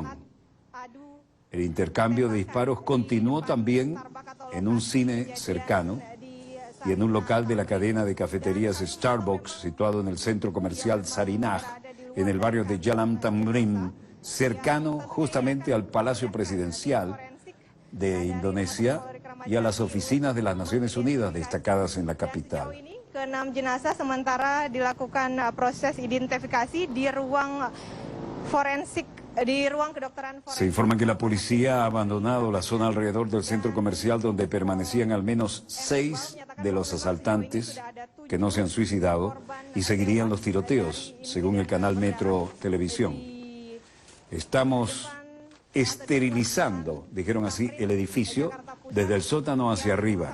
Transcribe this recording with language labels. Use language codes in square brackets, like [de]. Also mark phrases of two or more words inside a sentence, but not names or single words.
[es] El intercambio de disparos continuó también en un cine cercano y en un local de la cadena de cafeterías Starbucks, situado en el centro comercial Sarinah, en el barrio de Jalan Tamrin, cercano justamente al Palacio Presidencial de Indonesia y a las oficinas de las Naciones Unidas destacadas en la capital. [id] Ke-6 jenazah sementara dilakukan proses identifikasi di ruang forensik, di ruang kedokteran forensik. [es] Se informa que la policía ha abandonado la zona alrededor del centro comercial donde permanecían al menos 6 de los asaltantes que no se han suicidado y seguirían los tiroteos, según el canal Metro Televisión. Estamos esterilizando, dijeron así, el edificio desde el sótano hacia arriba.